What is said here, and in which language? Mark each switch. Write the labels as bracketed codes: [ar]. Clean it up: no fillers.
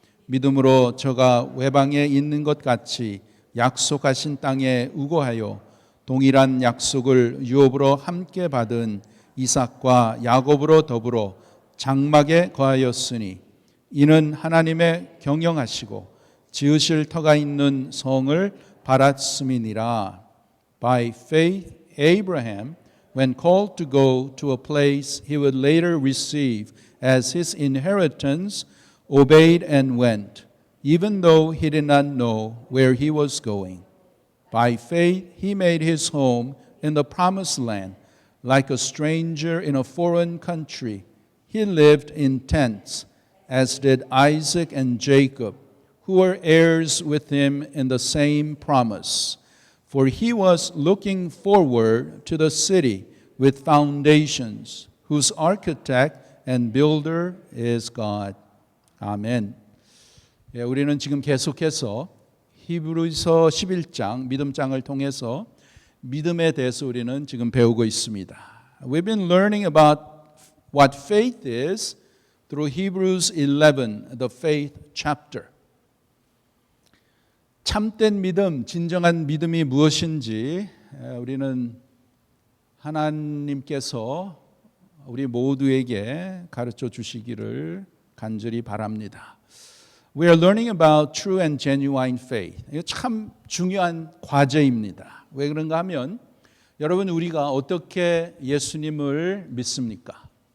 [ko] 믿음으로 저가 외방에 있는 것 같이 약속하신 땅에 우거하여 동일한 약속을 유업으로 함께 받은 이삭과 야곱으로 더불어 장막에 거하였으니 이는 하나님의 경영하시고 지으실 터가 있는 성을 바랐음이니라. [en] By faith Abraham, when called to go to a place he would later receive as his inheritance, obeyed and went, even though he did not know where he was going. By faith he made his home in the promised land, like a stranger in a foreign country. He lived in tents, as did Isaac and Jacob, who were heirs with him in the same promise. For he was looking forward to the city with foundations, whose architect and builder is God. [ko] 아멘. 우리는 지금 계속해서 히브리서 11장 믿음장을 통해서 믿음에 대해서 우리는 지금 배우고 있습니다. [en] We've been learning about what faith is through Hebrews 11, the faith chapter. [ko] 참된 믿음, 진정한 믿음이 무엇인지 우리는 하나님께서 우리 모두에게 가르쳐 주시기를 간절히 바랍니다. [en] We are learning about true and genuine faith. [ko] 이거 참 중요한 과제입니다. 왜 그런가 하면 여러분 우리가 어떻게 예수님을 믿습니까?